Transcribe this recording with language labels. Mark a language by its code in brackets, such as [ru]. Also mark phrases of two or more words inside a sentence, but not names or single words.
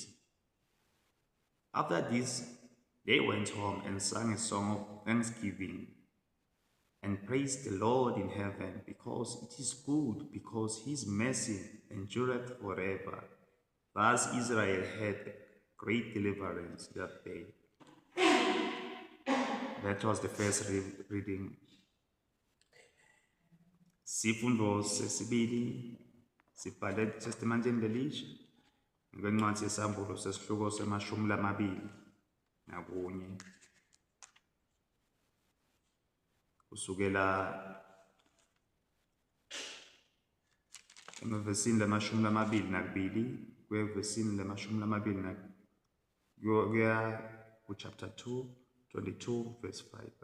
[en] After this, they went home and sang a song of thanksgiving, and praised the Lord in heaven, because it is good, because his mercy endureth forever. Thus Israel had great deliverance that day. That was the first reading. [ss] Sifundo sesibili sibhale eTestamenteni Elisha ngeencwadi yesambulo sesihloko semashumi lamabili nakunye kusukela emavesini lamashumi lamabili nakubili kuya evesini lamashumi lamabili kuya chapter 2, 22 verse 5.